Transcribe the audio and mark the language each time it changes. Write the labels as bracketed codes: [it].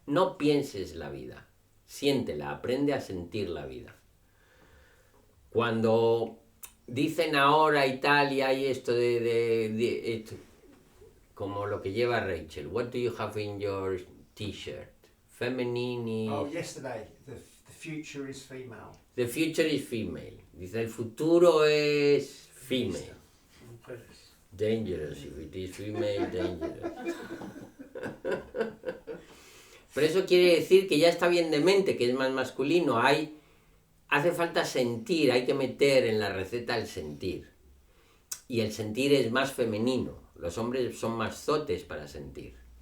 [es] No pienses la vida. Siéntela, aprende a sentir la vida. Cuando dicen ahora Italia y esto esto, como lo que lleva Rachel, [en] what do you have in your t-shirt? Feminine is... Oh, yesterday, the future is female. The future is female. [es] Dice, el futuro es [en] female. Dangerous, if it is female, dangerous. [es] Pero eso quiere decir que ya está bien de mente, que es más masculino. Hace falta sentir, hay que meter en la receta el sentir. Y el sentir es más femenino. Los hombres son más zotes para sentir.